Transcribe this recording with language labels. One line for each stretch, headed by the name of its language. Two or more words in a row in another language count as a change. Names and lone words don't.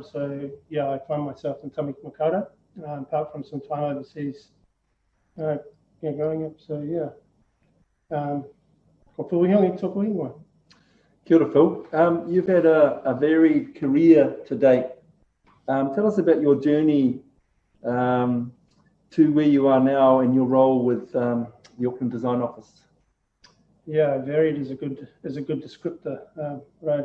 English: So yeah, I find myself in Tamaki Makaurau, apart from some time overseas growing up. So yeah.
Māori: Ko Fuihongi tōku ingoa. Kia ora, Phil.
English: You've had a varied career to date. Tell us about your journey to where you are now in your role with the Auckland Design Office. Yeah, varied is a good descriptor, right?